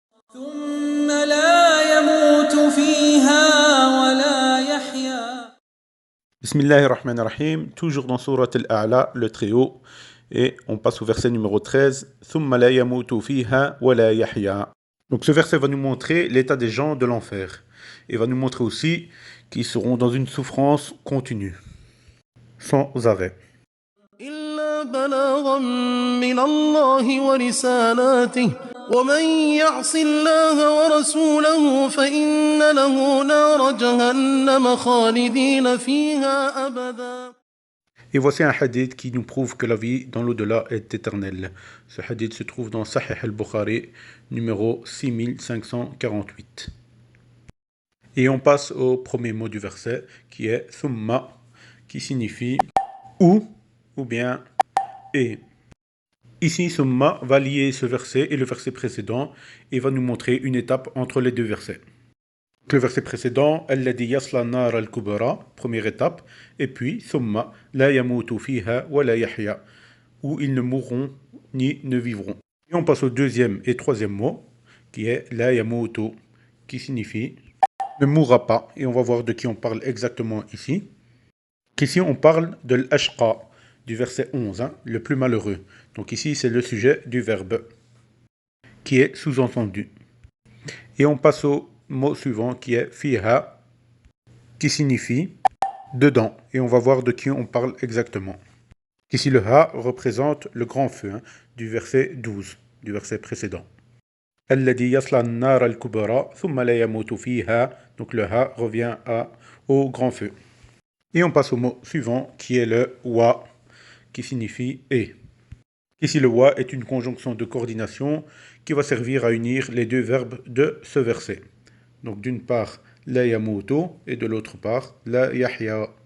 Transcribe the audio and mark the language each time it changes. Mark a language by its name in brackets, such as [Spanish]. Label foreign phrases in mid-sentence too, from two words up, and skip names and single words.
[Arabic] ثم لا يموت فيها ولا يحيا. Bismillahirrahmanirrahim, [French] toujours dans Surat Al-A'la, le très haut, et on passe au verset numéro 13. [Arabic] ثم لا يموت فيها ولا يحيا. [French] Donc ce verset va nous montrer l'état des gens de l'enfer, et va nous montrer aussi qu'ils seront dans une souffrance continue, sans arrêt. [Arabic] إلا بلاغا من الله ورسالاته ومن يعص الله ورسوله فإن له نار جهنم خالدين فيها أبدا. [French] Et voici un hadith qui nous prouve que la vie dans l'au-delà est éternelle. Ce hadith se trouve dans Sahih al-Bukhari, numéro 6548. Et on passe au premier mot du verset, qui est thumma, qui signifie ou bien et. Ici, thumma va lier ce verset et le verset précédent et va nous montrer une étape entre les deux versets. Le verset précédent, [Arabic] الذي يصلى نار الكبرى, [French] première étape, et puis [Arabic] ثم لا يموت فيها ولا يحيا, [French] où ils ne mourront ni ne vivront. Et on passe au deuxième et troisième mot, qui est [Arabic] لا يموت, [French] qui signifie ne mourra pas, et on va voir de qui on parle exactement ici. Qu'ici on parle de l'ashqa, du verset 11, le plus malheureux. Donc ici c'est le sujet du verbe, qui est sous-entendu. Et on passe au mot suivant qui est fiha, qui signifie dedans. Et on va voir de qui on parle exactement. Ici le ha représente le grand feu, du verset 12, du verset précédent. [Arabic] الذي يصلى النار الكبرى ثم لا يموت فيها. [French] Donc le ha revient au grand feu. Et on passe au mot suivant qui est le wa, qui signifie et. Ici le wa est une conjonction de coordination qui va servir à unir les deux verbes de ce verset. Donc d'une part [Arabic] لا يموت [French] et de l'autre part [Arabic] لا يحيا.